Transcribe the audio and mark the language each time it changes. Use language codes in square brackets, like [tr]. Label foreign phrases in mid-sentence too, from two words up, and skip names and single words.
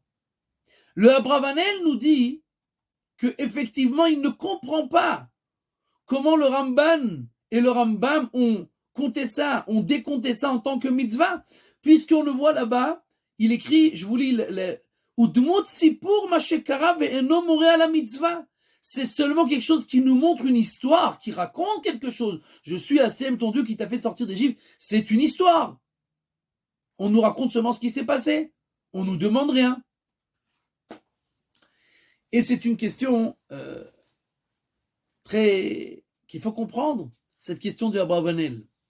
[fr] Le Abravanel nous dit que effectivement il ne comprend pas comment le Ramban et le Rambam ont compté ça, ont décompté ça en tant que mitzvah, puisqu'on le voit là-bas, il écrit, je vous lis [he] ודמות סיפור מה שקרה ואינו מורה על מצוה. [fr] C'est seulement quelque chose qui nous montre une histoire, qui raconte quelque chose. Je suis Hachem, ton Dieu qui t'a fait sortir d'Égypte. C'est une histoire. On nous raconte seulement ce qui s'est passé. On nous demande rien. Et c'est une question qu'il faut comprendre, cette question du Abravanel.